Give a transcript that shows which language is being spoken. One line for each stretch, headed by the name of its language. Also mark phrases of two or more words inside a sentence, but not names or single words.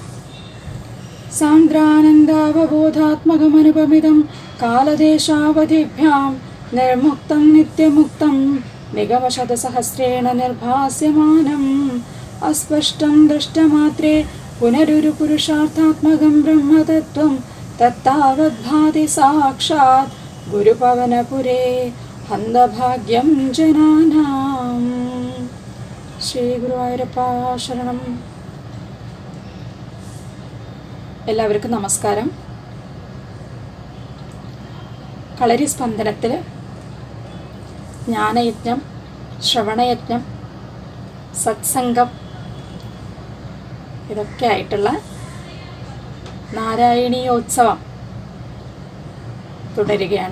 Sanskrit: सान्द्रानन्दावबोधात्मकमनुपमिदं कालदेशावधिभ्यां निर्मुक्तं नित्यमुक्तं निगमशतसहस्रेण निर्भास्यमानम् अस्पष्टं दृष्टमात्रे पुनरुरुपुरुषार्थात्मकं ब्रह्मतत्त्वं तत्तावद्भाति साक्षात् गुरुपवनपुरे हन्दभाग्यं जनानाम्।
Malayalam: ശ്രീ ഗുരുവായൂരപ്പ ശരണം. എല്ലാവർക്കും നമസ്കാരം. കളരി സ്പന്ദനത്തിൽ ജ്ഞാനയജ്ഞം, ശ്രവണയജ്ഞം, സത്സംഗം ഇതൊക്കെ ആയിട്ടുള്ള നാരായണീയോത്സവം തുടരുകയാണ്.